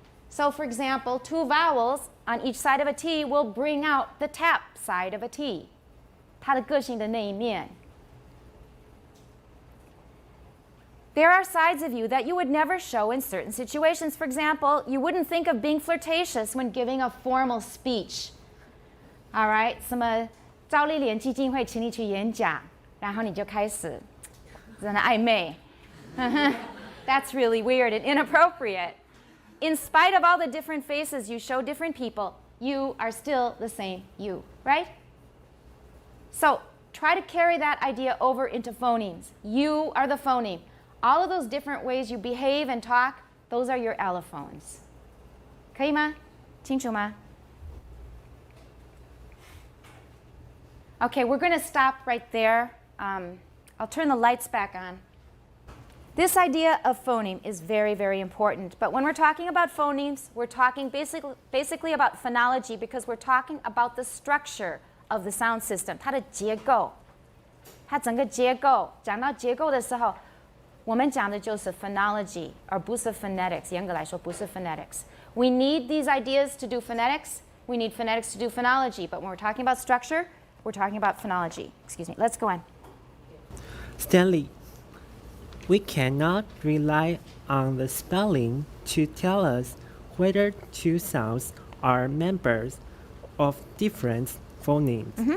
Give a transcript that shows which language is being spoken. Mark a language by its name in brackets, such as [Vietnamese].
[English] So for example, 2 vowels on each side of a T will bring out the tap side of a T. [Chinese] 它的个性的那一面。 [English] There are sides of you that you would never show in certain situations. For example, you wouldn't think of being flirtatious when giving a formal speech. All right, [Chinese] 什么赵丽莲基金会请你去演讲，然后你就开始在那暧昧。 [English] That's really weird and inappropriate. In spite of all the different faces you show different people, you are still the same you, right? So try to carry that idea over into phonemes. You are the phoneme. All of those different ways you behave and talk, those are your allophones. [Chinese] 可以吗？清楚吗？ [English] Okay, we're going to stop right there. I'll turn the lights back on. This idea of phoneme is very, very important. But when we're talking about phonemes, we're talking basically about phonology because we're talking about the structure of the sound system. [Chinese] 它的结构，它整个结构。讲到结构的时候，我们讲的就是 phonology， 而不是 phonetics。严格来说，不是 phonetics. [English] We need these ideas to do phonetics. We need phonetics to do phonology. But when we're talking about structure, we're talking about phonology. Excuse me. Let's go on. Stanley, we cannot rely on the spelling to tell us whether 2 sounds are members of different phonemes.